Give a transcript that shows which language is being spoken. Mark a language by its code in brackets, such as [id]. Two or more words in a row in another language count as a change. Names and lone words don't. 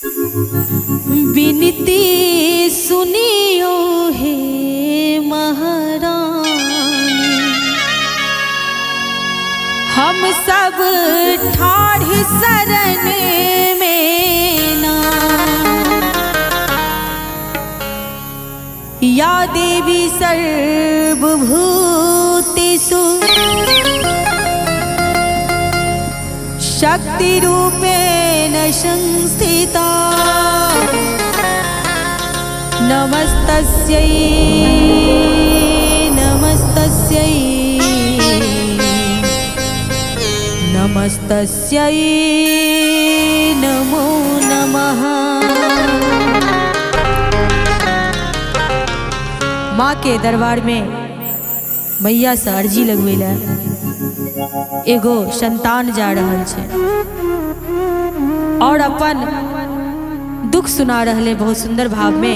[bho] बिनती सुनियो हे महारानी, हम सब ठाढ़ शरण में ना। [sa] या देवी सर्वभूतेषु शक्ति रूपेण संस्थिता, नमस्तस्यै नमस्तस्यै नमस्तस्यै नमो नमः। [bho] माँ के दरबार में मैया से अर्जी लगवेला, एगो संतान जा रहल छे और अपन दुख सुना रहले बहुत सुंदर भाव में।